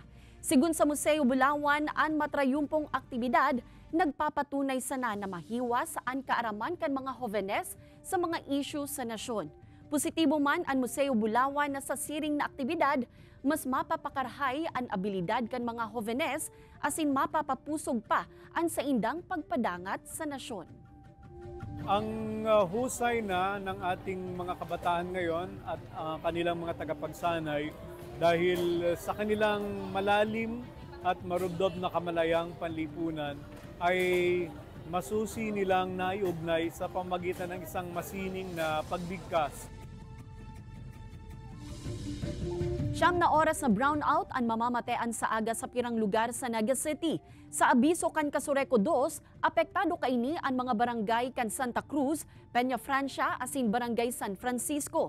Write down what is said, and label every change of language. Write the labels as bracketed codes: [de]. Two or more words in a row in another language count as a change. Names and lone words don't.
[bik] Sigun sa Museo Bulawan, ang matrayumpong aktibidad nagpapatunay sana na mahiwas ang kaaraman kan mga hovenes sa mga issue sa nasyon. Positibo man ang Museo Bulawan na sa siring na aktibidad, mas mapapakarhay ang abilidad kan mga hovenes asin mapapapusog pa ang sa indang pagpadangat sa nasyon. [tl] Ang husay na ng ating mga kabataan ngayon at kanilang mga tagapagsanay dahil sa kanilang malalim at marubdob na kamalayang panlipunan ay masusi nilang naiugnay sa pamagitan ng isang masining na pagbigkas. [bik] 9 na oras na brownout ang mamamatean sa aga sa pirang lugar sa Naga City. Sa abiso kan Casureco 2, apektado kaini ang mga barangay kan Santa Cruz, Peña Francia asin Barangay San Francisco.